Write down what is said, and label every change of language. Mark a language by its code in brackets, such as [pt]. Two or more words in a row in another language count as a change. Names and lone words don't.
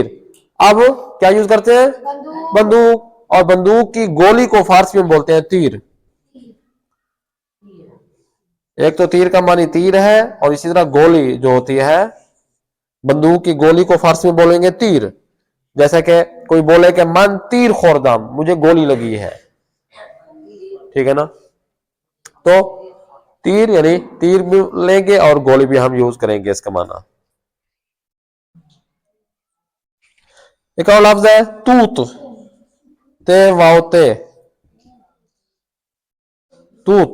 [ur] اب کیا یوز کرتے ہیں, بندوق. اور بندوق کی گولی کو فارسی میں بولتے ہیں تیر. ایک تو تیر کا معنی تیر ہے, اور اسی طرح گولی جو ہوتی ہے, بندوق کی گولی کو فارسی میں بولیں گے تیر. جیسا کہ کوئی بولے کہ [fa] من تیر خوردم, [ur] مجھے گولی لگی ہے. ٹھیک ہے نا, تو تیر یعنی تیر بھی لیں گے اور گولی بھی ہم یوز کریں گے اس کا معنی. ایک اور لفظ ہے توت. تے واو تے, توت.